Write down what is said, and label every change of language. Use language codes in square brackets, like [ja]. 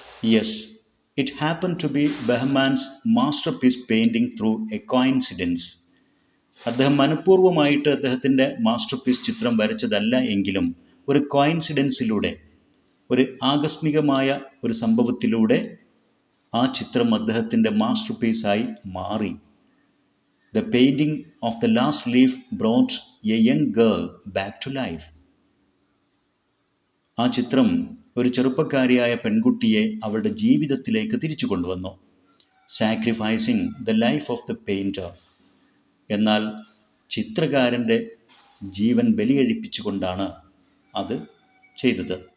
[en] Yes, it happen to be Behman's masterpiece painting through a coincidence. [ml] അദ്ദേഹം മനഃപൂർവ്വമായിട്ട് അദ്ദേഹത്തിൻ്റെ master piece ചിത്രം വരച്ചതല്ല എങ്കിലും ഒരു കോയിൻസിഡൻസിലൂടെ, ഒരു ആകസ്മികമായ ഒരു സംഭവത്തിലൂടെ ആ ചിത്രം അദ്ദേഹത്തിൻ്റെ മാസ്റ്റർ പീസായി മാറി. [en] The painting of the last leaf brought a young girl back to life. [ml] ആ ചിത്രം ഒരു ചെറുപ്പക്കാരിയായ പെൺകുട്ടിയെ അവളുടെ ജീവിതത്തിലേക്ക് തിരിച്ചു കൊണ്ടുവന്നു. [en] Sacrificing the life of the painter. [ml] എന്നാൽ ചിത്രകാരൻ്റെ ജീവൻ ബലികഴിപ്പിച്ചുകൊണ്ടാണ് അത് ചെയ്തത്.